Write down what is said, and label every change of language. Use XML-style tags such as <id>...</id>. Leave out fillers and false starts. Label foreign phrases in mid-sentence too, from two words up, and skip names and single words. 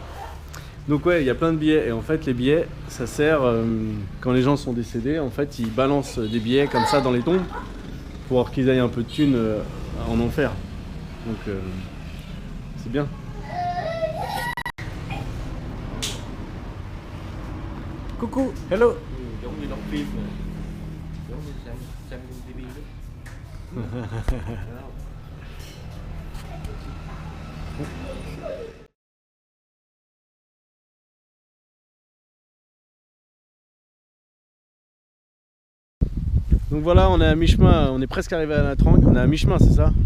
<fr>Donc ouais, il y a plein de billets. Et en fait les billets ça sert quand les gens sont décédés. En fait ils balancent des billets comme ça dans les tombes pour qu'ils aillent un peu de thunes en enfer. Donc c'est bien. Coucou, hello.</fr> <vi>Giống như đóng phim rồi. Giống như xem TV đó.</vi> <fr>Donc voilà, on est à mi-chemin, on est presque arrivé à la Trang, on est à mi-chemin, c'est ça?</fr>